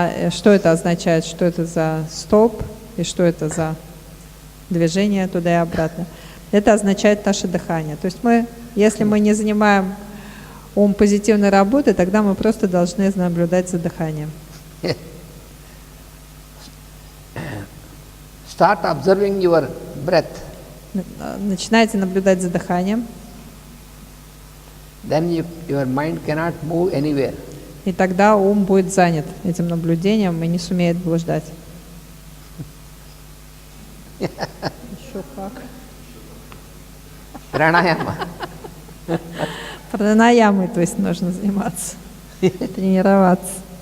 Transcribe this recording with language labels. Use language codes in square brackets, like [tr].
[ru] Что это означает? Что это за столб и что это за движение туда и обратно? Это означает наше дыхание. То есть если мы не занимаем ум позитивной работой, тогда мы просто должны наблюдать за дыханием. [en] Start observing your breath. [ru] Начинайте наблюдать за дыханием. [en] Then your mind cannot move anywhere. [ru] И тогда ум будет занят этим наблюдением и не сумеет блуждать. Еще как. Пранаяма. Пранаямой, то есть нужно заниматься, тренироваться.